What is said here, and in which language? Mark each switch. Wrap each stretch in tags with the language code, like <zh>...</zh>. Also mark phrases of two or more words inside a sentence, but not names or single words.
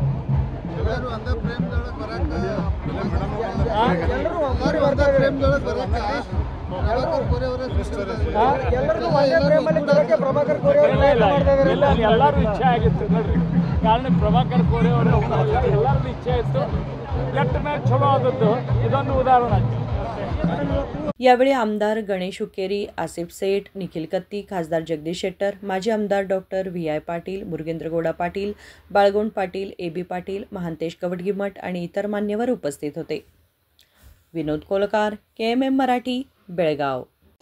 <kn>ಎಲ್ಲರೂ ಇಚ್ಛೆ ಆಗಿತ್ತು ನೋಡ್ರಿ, ಕಾರಣ ಪ್ರಭಾಕರ್ ಕೋರೆ ಅವರು ಎಲ್ಲರದ್ದು ಇಚ್ಛೆ ಇತ್ತು, ಕೆಟ್ಟ ಮೇಲೆ ಚಲೋ ಆದದ್ದು ಇದೊಂದು ಉದಾಹರಣೆ।</kn> <mr>यावेळी आमदार गणेश हुक्केरी, आसिफ सेठ, निखिल कत्ती, खासदार जगदीश शेट्टर, माजी आमदार डॉक्टर व्ही.आय. पाटील, मुरगेंद्रगौडा पाटील, बाळगोंड पाटील, ए.बी. पाटील, महांतेश कवडगीमठ आणि इतर मान्यवर उपस्थित होते। विनोद कोलकार, KMM मराठी, बेळगाव।</mr>